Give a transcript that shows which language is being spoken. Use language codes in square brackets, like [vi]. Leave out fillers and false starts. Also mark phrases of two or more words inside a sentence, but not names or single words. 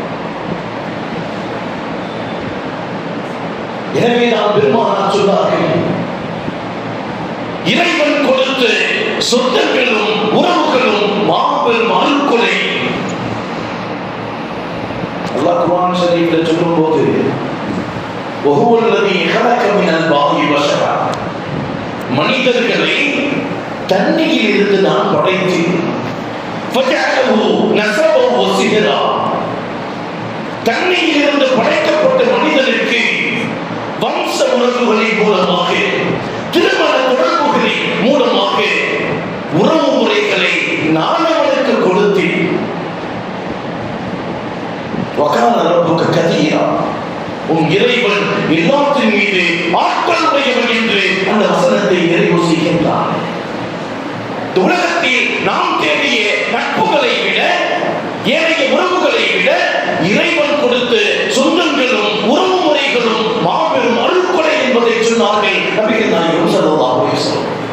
[ta] எனவே நாம் பெருமானார் சொன்னார்கள், இறைவன் கொடுத்த சொந்தங்களும் உறவுகளும் மாபெரும் அருள்கொடை. அல்லாஹ் குர்ஆன் ஷரீஃபில் சொல்லும்போது [ar] وهو الذي خلق من الماء بشرا, [ta] மனிதர்களை தண்ணீரில் இருந்து நான் படைத்தேன். [ar] فجعله نسبا وصهرا, [ta] தண்ணீரில் இருந்து படைக்கப்பட்ட மனிதனுக்கு வம்ச உறவுகளின் மூலமாக, திருமண தொடர்புகளின் மூலமாக உறவு முறைகளை நான் அவனுக்கு கொடுத்தேன். [ar] وكان ربك كثيرا, [ta] உன் இறைவன் எல்லாத்தின் மீது ஆற்றல் உடையவன் என்று அந்த வசனத்தை நிறைவு செய்கின்றான். உலகத்தில் நாம் தேடிய நட்புகளை விட, ஏனைய உறவுகளை விட இறைவன் கொடுத்த சொந்தங்களும் உறவு முறைகளும் மாபெரும் அருள்கொடை என்பதை சொன்னார்கள் நபிகள் நாயகம் [ar] صلى الله عليه وسلم.